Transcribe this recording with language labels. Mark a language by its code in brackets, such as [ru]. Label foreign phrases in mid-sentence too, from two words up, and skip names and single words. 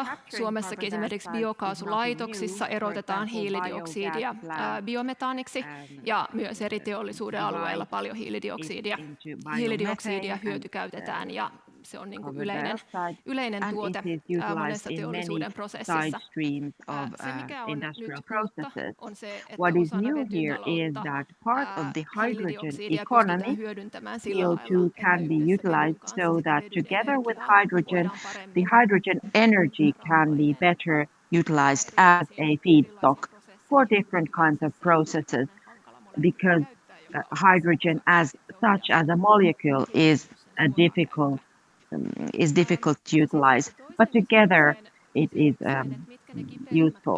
[fi] Suomessakin esimerkiksi biokaasulaitoksissa erotetaan hiilidioksidia biometaaniksi ja myös eri teollisuuden alueilla paljon hiilidioksidia hyötykäytetään ja se on niin kuin yleinen tuote monessa teollisuuden prosessissa. Se, mikä on nyt uutta, on se, että osana vetytaloutta hiilidioksidia pystytään hyödyntämään sillä lailla, [en] can be utilized so that together with hydrogen, the hydrogen energy can be better utilized as a feedstock for different kinds of processes, because hydrogen as such as a molecule is difficult to utilize, but together it is useful.